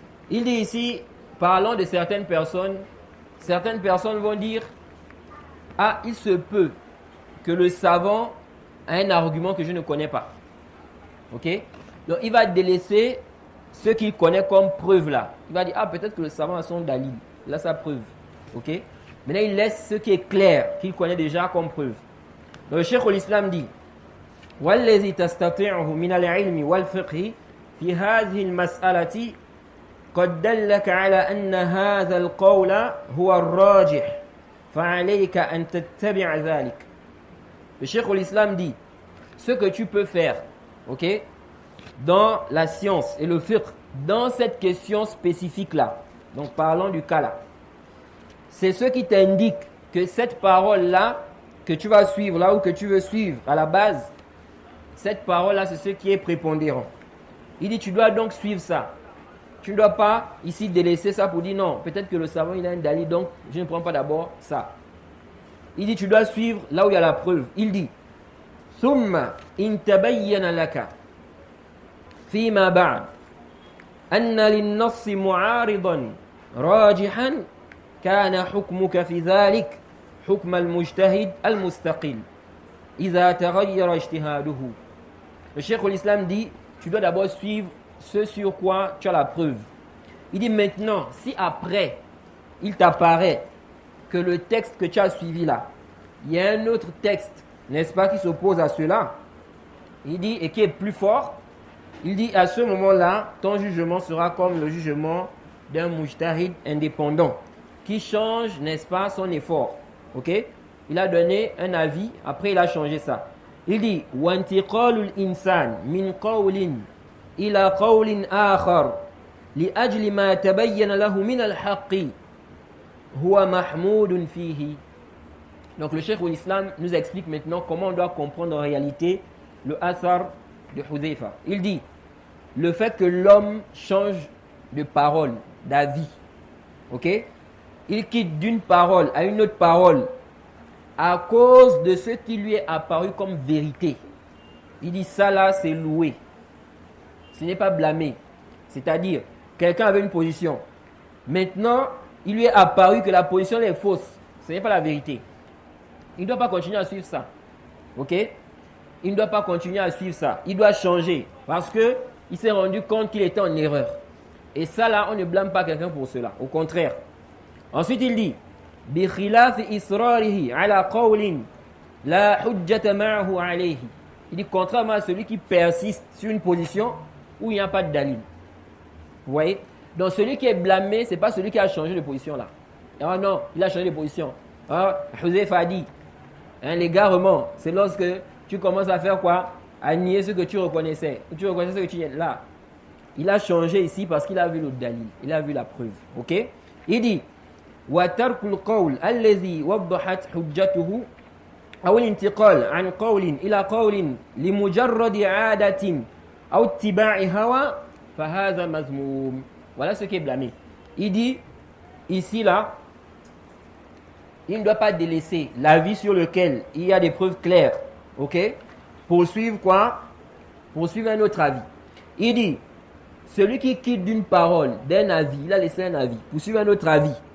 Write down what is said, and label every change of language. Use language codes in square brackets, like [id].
[fr] Il dit ici, parlant de certaines personnes vont dire, ah, il se peut que le savant a un argument que je ne connais pas. Ok? Donc il va délaisser ce qu'il connaît comme preuve là. Il va dire, ah, peut-être que le savant a son dalil, il a sa preuve. Ok? Maintenant il laisse ce qui est clair, qu'il connaît déjà comme preuve. Donc le Cheikh al-Islam dit, [ar] وَالَّذِي تَسْتَطِعُهُ مِنَ الْعِلْمِ وَالْفِقْهِ فِي هَذِهِ الْمَسْأَلَةِ قد دلك على أن هذا القول هو الراجح فعليك أن تتبع ذلك. [fr] Le Cheikh al-Islam dit, ce que tu peux faire, ok, dans la science et le fiqh, dans cette question spécifique là, donc parlons du cas là, c'est ce qui t'indique que cette parole là que tu vas suivre là ou que tu veux suivre à la base, cette parole là c'est ce qui est prépondérant. Il dit tu dois donc suivre ça. Tu ne dois pas ici délaisser ça pour dire non, peut-être que le savant il a un dalil donc je ne prends pas d'abord ça. Il dit tu dois suivre là où il y a la preuve. Il dit [ar] ثم إن تبين لك فيما بعد أن للنص معارضا راجحا كان حكمك في ذلك حكم المجتهد المستقل إذا تغير اجتهاده. [fr] Le Cheikh al-Islam dit tu dois d'abord suivre ce sur quoi tu as la preuve. Il dit maintenant, si après, il t'apparaît que le texte que tu as suivi là, il y a un autre texte, n'est-ce pas, qui s'oppose à cela, il dit, et qui est plus fort, il dit, à ce moment-là, ton jugement sera comme le jugement d'un mujtahid indépendant, qui change, n'est-ce pas, son effort. Ok? Il a donné un avis, après il a changé ça. Il dit, [ar] وَانْتِقَالُ الْإِنسَانِ مِنْ قَوْلٍ إلى قول آخر لأجل ما تبين له من الحق هو محمود فيه. [fr] Donc le Cheikh al-Islam nous explique maintenant comment on doit comprendre en réalité le athar de Huzaifa. Il dit le fait que l'homme change de parole, d'avis, ok, il quitte d'une parole à une autre parole à cause de ce qui lui est apparu comme vérité. Il dit ça là c'est loué. Ce n'est pas blâmé. C'est-à-dire, quelqu'un avait une position. Maintenant, il lui est apparu que la position est fausse. Ce n'est pas la vérité. Il ne doit pas continuer à suivre ça. Ok? Il ne doit pas continuer à suivre ça. Il doit changer. Parce qu'il s'est rendu compte qu'il était en erreur. Et ça là, on ne blâme pas quelqu'un pour cela. Au contraire. Ensuite, il dit, [ar] بِخِلَافِ إِسْرَارِهِ عَلَى قَوْلٍ لَا حُجَّةَ مَعَهُ عَلَيْهِ. [fr] Il dit, contrairement à celui qui persiste sur une position où il n'y a pas de dalil. Vous voyez? Donc celui qui est blâmé, ce n'est pas celui qui a changé de position là. Ah non, il a changé de position. Ah, Huzaifa a dit, hein, l'égarement, c'est lorsque tu commences à faire quoi? À nier ce que tu reconnaissais. Tu reconnaissais ce que tu es là. Il a changé ici parce qu'il a vu le dalil. Il a vu la preuve. Ok? Il dit, [ar] وَتَرْكُ الْقَوْلِ الَّذِي وَضَّحَتْ حُجَّتُهُ أو الانتقال عن قول إلى قول لمجرد عادة أو اتباع هوى فهذا مذموم. [fr] Voilà ce qui est blâmé. Il dit ici là, il ne doit pas délaisser l'avis sur lequel il y a des preuves claires, ok, pour suivre quoi? Pour suivre un autre avis. Il dit celui qui quitte d'une parole, d'un avis, il a laissé un avis pour suivre un autre avis.